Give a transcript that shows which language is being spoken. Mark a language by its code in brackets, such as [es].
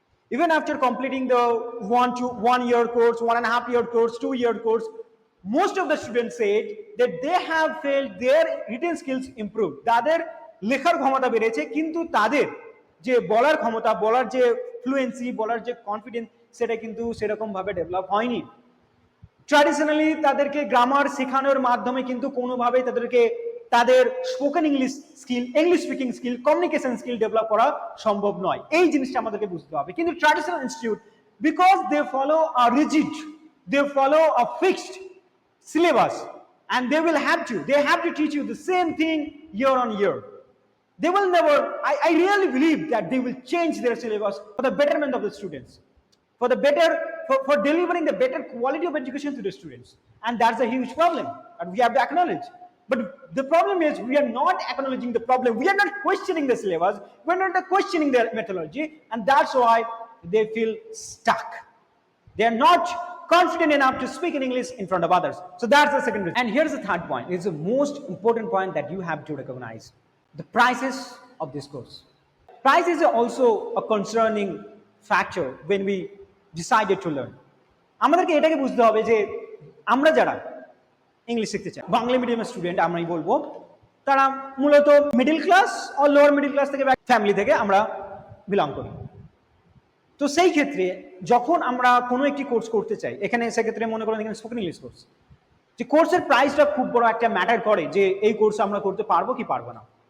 [en] Even after completing the 1 year course, 1.5 year course, 2 year course, most of the students said that they have felt their written skills improved. [bn] তাদের লেখার ক্ষমতা বেড়েছে, কিন্তু তাদের যে বলার ক্ষমতা, বলার যে ফ্লুয়েন্সি, বলার যে কনফিডেন্স, সেটা কিন্তু সেরকম ভাবে ডেভেলপ হয়নি। ট্র্যাডিশনালি তাদেরকে গ্রামার শেখানোর মাধ্যমে কিন্তু কোনোভাবেই তাদেরকে তাদের spoken English speaking skill, communication skill develop করা সম্ভব নয়। এই জিনিসটা আমাদেরকে বুঝতে হবে। কিন্তু [en] Traditional institute, because they follow a rigid, they follow a fixed syllabus, and they have to teach you the same thing year on year. They will never, I really believe that they will change their syllabus for the betterment of the students, for delivering the better quality of education to the students. And that's a huge problem that we have to acknowledge. But the problem is we are not acknowledging the problem. We are not questioning the syllabus. We are not questioning their methodology, and that's why they feel stuck. They are not confident enough to speak in English in front of others. So that's the second reason. And here's the third point. It's the most important point that you have to recognize: the prices of this course. Price is also a concerning factor when we decided to learn. [bn] আমাদেরকে এটাকে বুঝতে হবে যে আমরা যারা English শিখতে চাই, বাংলা মিডিয়ামের স্টুডেন্ট আমরাই বলবো, তারা মূলত মিডল ক্লাস ও লোয়ার মিডল ক্লাস থেকে ফ্যামিলি থেকে আমরা বিলং করি। তো সেই ক্ষেত্রে যখন আমরা কোনো একটি কোর্স করতে চাই, এখানে সেক্ষেত্রে মনে করেন এখানে স্পোকেন ইংলিশ কোর্স, যে কোর্সের প্রাইসটা খুব বড় একটা ম্যাটার করে যে এই কোর্স আমরা করতে পারবো কি পারবো না।